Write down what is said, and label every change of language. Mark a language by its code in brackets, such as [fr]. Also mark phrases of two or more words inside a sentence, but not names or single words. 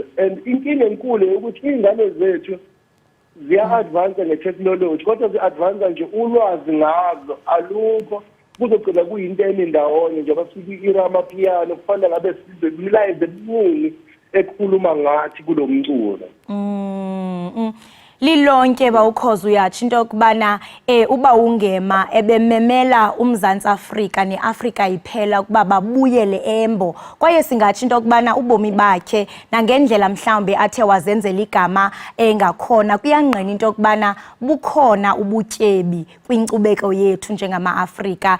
[zu] And inkinga enkulu ukuthi ingane zethu ziya-advance nge-technology, kodwa zi-advance nje ulwazi ngazo alukho. Kuzogcina kuyinto enindawonye nje basuke iramapiyano kufanele ngabe sizwe imilayezo eminingi ekhuluma ngathi kulo mculo. [xh] Lilonke Ukhoza uyatsho into yokubana uNgema ebememela uMzantsi Afrika neAfrika iphela ukuba babuyele embo, kwaye singatsho into yokubana ubomi bakhe nangendlela mhlawumbe athe wazenzela igama engakhona kuyangqina into yokubana bukhona ubutyebi kwinkcubeko yethu njengama-Afrika.